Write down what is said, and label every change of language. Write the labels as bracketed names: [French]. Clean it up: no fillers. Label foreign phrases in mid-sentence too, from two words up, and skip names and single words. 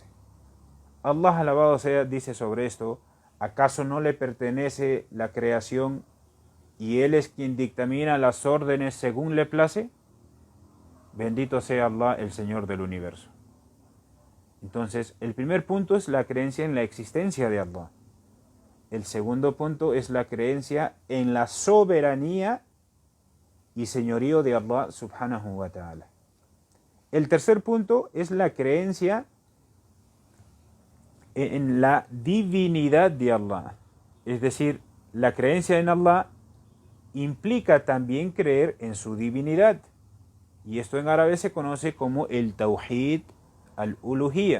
[Spanish] Allah, alabado sea, dice sobre esto: ¿acaso no le pertenece la creación y Él es quien dictamina las órdenes según le place? Bendito sea Allah, el Señor del universo. Entonces, el primer punto es la creencia en la existencia de Allah. El segundo punto es la creencia en la soberanía y señorío de Allah [Arabic] سبحانه وتعالى. [Spanish] El tercer punto es la creencia en la divinidad de Allah. Es decir, la creencia en Allah implica también creer en su divinidad. Y esto en árabe se conoce como el [Arabic] توحيد الألوهية.